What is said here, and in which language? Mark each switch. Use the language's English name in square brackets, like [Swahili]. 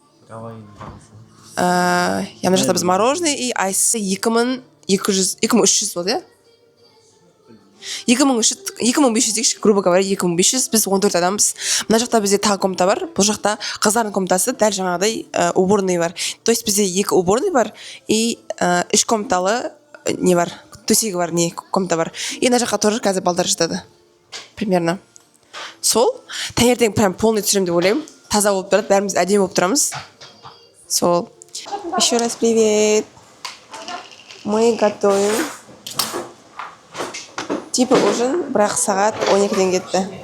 [Kazakh] Гавайидің бағасы. Мына жақта біз мороженое и айсы 2300 болды, иә? 2500 дейікші, [Russian] грубо говоря, [Kazakh] 2500, біз 14 адамбыз. Мына жақта бізде тағы комната бар. Бұл жақта қыздардың комнатасы, дәл жаңағыдай уборный бар. То есть бізде 2 уборный бар [Russian] и [Kazakh] 3 комнаталы не бар, төсегі бар, не комната бар. [Russian] И [Kazakh] мына жаққа [Russian] тоже [Kazakh] қазір балдар жатады. [Russian] Примерно. [Kazakh] Сол. Таңертең [Russian] прям [Kazakh] полный түсірем деп ойлаймын. Таза болып тұрады, бәріміз әдемі болып тұрамыз. Сол. [Russian] Еще раз привет. Мы готовим типа ужин, [Kazakh] бірақ сағат 12-ден кетті.